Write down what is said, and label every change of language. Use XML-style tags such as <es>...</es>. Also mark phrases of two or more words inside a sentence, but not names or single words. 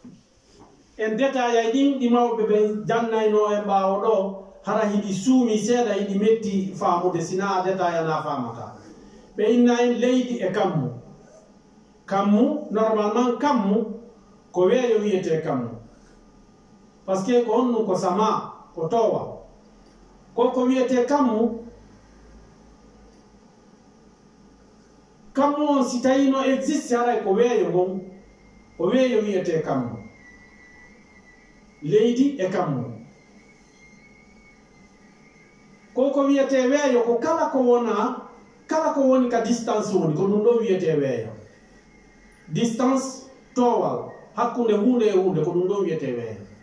<ff>ay ɗin ɗi mawɓe ɓe jannayno e ɓaawo ɗo hara hiɗi suumi seeɗa hiɗi metti faamude sina adeta yana famata ɓe inna en leydi e kammu kammu normalement kammu ko weeyo wiyete kammu</ff> <fr>par ce que</fr> <ff>ko honɗum ko sama ko towa ko wiyete kammu kammu on si tawi no existe haray ko weeyo ngon o weeyo wiyete kammu leydi e kammu ko wiyete weeyo ko kala ko woni ka distance woni ko ɗum ɗo wiyete weeyo distance towal hakkunde hunde e hunde ko ɗum ɗo wiyete weeyo</ff>